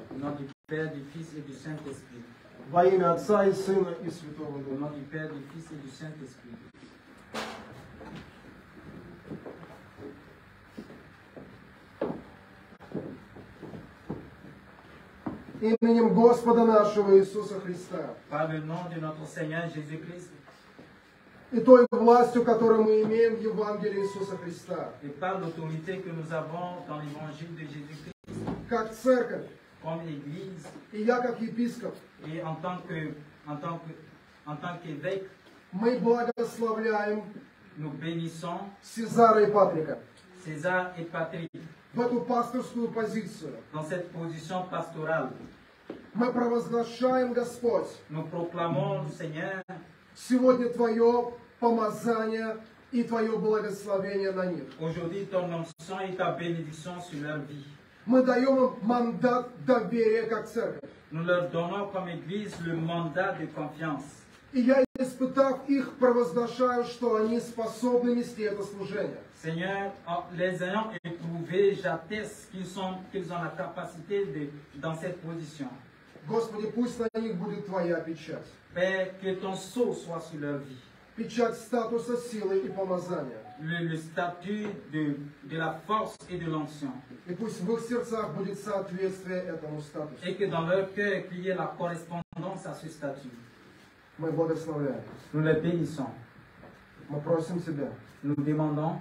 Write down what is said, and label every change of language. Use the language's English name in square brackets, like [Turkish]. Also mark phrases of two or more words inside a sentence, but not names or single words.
[French] Au nom du Père, du Fils et du Saint-Esprit. [Russian] Во имя Отца и Сына и Святого [French] Au [Russian] Духа. [French] nom du Père, du Fils et du Saint-Esprit. [Russian] Именем Господа нашего Иисуса Христа [French] Par le nom de notre Seigneur Jésus-Christ [Russian] и той властью, которую мы имеем в Евангелии Иисуса Христа, [French] et par l'autorité que nous avons dans l'évangile de Jésus-Christ, [Russian] как церковь, [French] comme Église [Russian] и я как епископ, [French] et en tant qu'évêque, [Russian] мы благословляем [French] nous bénissons [Russian] Сезара и Патрика [French] César et Patrick [Russian] в эту пасторскую позицию. [French] dans cette position pastorale. [Russian] Мы провозглашаем, Господь, [French] Nous proclamons, Seigneur, [Russian] сегодня Твое помазание и Твое благословение на них. [French] aujourd'hui ton onction et ta bénédiction sur leur vie. [Russian] Мы даем им мандат доверия как церковь. [French] Nous leur donnons comme Église le mandat de confiance. [Russian] И я, испытав их, провозглашаю, что они способны нести это служение. [French] Seigneur, en les ayant éprouvés, j'atteste qu'ils ont la capacité dans cette position. [Russian] Господи, пусть на них будет Твоя печать. [French] Père, que ton sceau soit sur leur vie. [Russian] Печать статуса, силы и помазания. [French] Le statut de la force et de l'onction. [Russian] И пусть в их сердцах будет соответствие этому статусу. [French] Et que dans leur cœur, qu'il y ait la correspondance à ce statut. [Russian] Мы благословляем. [French] Nous les bénissons. [Russian] Мы просим Тебя, [French] Nous demandons